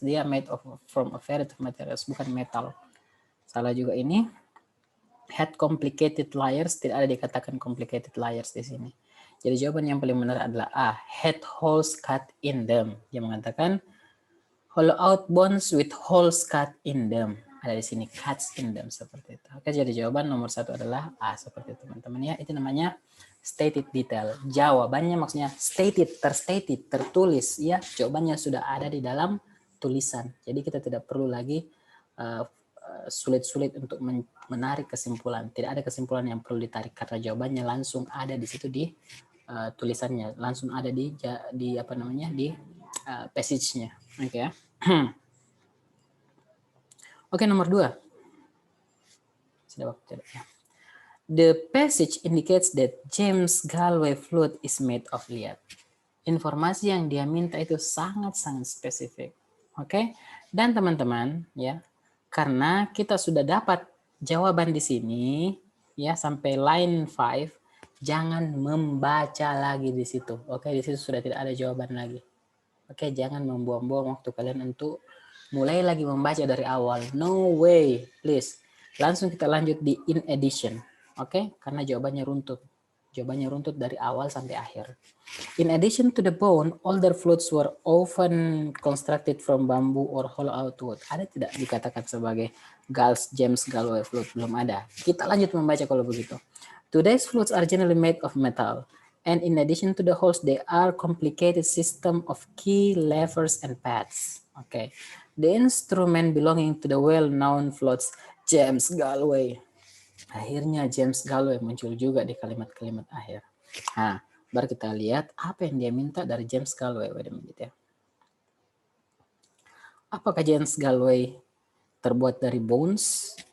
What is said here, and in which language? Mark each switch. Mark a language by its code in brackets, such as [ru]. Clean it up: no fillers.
[id] Dia [en] from a variety of materials, [id] bukan metal. Salah juga ini. [en] Had complicated layers, [id] tidak ada dikatakan [en] complicated layers [id] di sini. Jadi jawaban yang paling benar adalah A, [en] had holes cut in them. [id] Dia mengatakan [en] hollow out bones with holes cut in them. [id] Ada di sini [en] cuts in them [id] seperti itu. Oke, jadi jawaban nomor 1 adalah A seperti itu teman-teman ya. Itu namanya stated detail. Jawabannya maksudnya stated, terstated, tertulis ya. Jawabannya sudah ada di dalam tulisan. Jadi kita tidak perlu lagi sulit-sulit untuk menarik kesimpulan. Tidak ada kesimpulan yang perlu ditarik karena jawabannya langsung ada di situ di tulisannya, langsung ada di apa namanya di passage-nya. Oke ya. Oke, nomor 2. Sudah waktu ya. [en] The passage indicates that James Galway flute is made of lead. [id] Informasi yang dia minta itu sangat-sangat spesifik. Oke? Dan teman-teman, ya, karena kita sudah dapat jawaban di sini, ya, sampai line 5, jangan membaca lagi di situ. Oke, di situ sudah tidak ada jawaban lagi. Oke, jangan membuang-buang waktu kalian untuk mulai lagi membaca dari awal. [en] No way, please. [id] Langsung kita lanjut di in addition. Oke, karena jawabannya runtut. Jawabannya runtut dari awal sampai akhir. [en] In addition to the bone, older flutes were often constructed from bamboo or hollow out wood. [id] Ada tidak dikatakan sebagai James Galway flute? Belum ada. Kita lanjut membaca kalau begitu. [en] Today's flutes are generally made of metal. And in addition to the holes, they are complicated system of key, levers, and pads. Okay. The instrument belonging to the well-known flutes James Galway. [id] Akhirnya James Galway muncul juga di kalimat-kalimat akhir. Nah, baru kita lihat apa yang dia minta dari James Galway. [en] Wait a minute [id] ya. Apakah James Galway terbuat dari bones?